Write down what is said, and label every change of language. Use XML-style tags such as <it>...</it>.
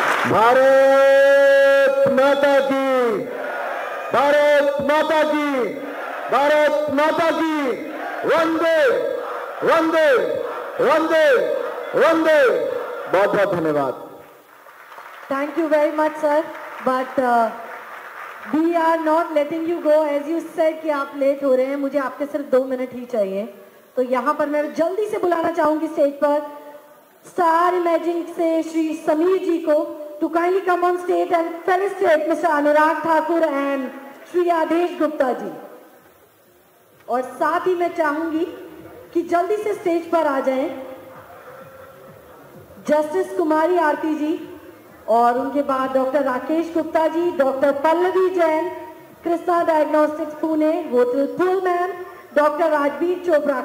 <hi>भारत माता की, भारत माता की, भारत माता की, वंदे वंदे वंदे वंदे। बहुत बहुत धन्यवाद।</hi> <en>Thank you very much, sir. But we are not letting you go, as you said</en> <hi>कि आप लेट हो रहे हैं। मुझे आपके सिर्फ 2 मिनट ही चाहिए। तो यहाँ पर मैं जल्दी से बुलाना चाहूँगी स्टेज पर स्टार इमेजिंग से श्री समीर जी को</hi> <en>to kindly come on stage and felicitate Mr.</en> <hi>Anurag Thakur and Shri आदेश गुप्ता जी। और साथ ही मैं चाहूँगी कि जल्दी से स्टेज पर आ जाएं जस्टिस कुमारी आरती जी, और उनके बाद doctor Rakesh Gupta ji, doctor Pallavi Jain, Krishna diagnostics Pune, hotel Pullman, doctor Rajveer Chopra.</hi>